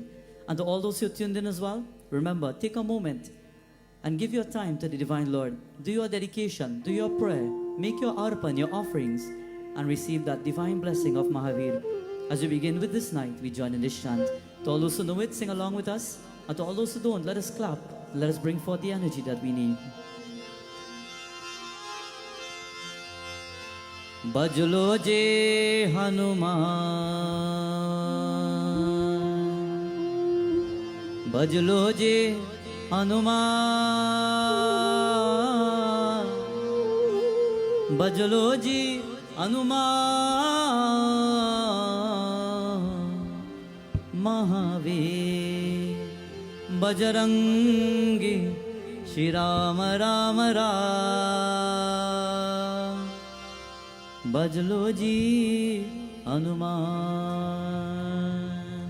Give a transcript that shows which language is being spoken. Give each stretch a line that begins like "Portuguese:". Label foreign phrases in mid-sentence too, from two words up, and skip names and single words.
English: And to all those who are tuned in as well, remember, take a moment and give your time to the Divine Lord. Do your dedication, do your prayer, make your arpan, your offerings, and receive that divine blessing of Mahavir. As we begin with this night, we join in this chant. To all those who know it, sing along with us. And to all those who don't, let us clap. Let us bring forth the energy that we need.
Hindi: भज लो जी हनुमान, भज लो जी हनुमान, भज लो जी हनुमान, महावीर बजरंगी श्री राम राम राम, भज लो जी हनुमान.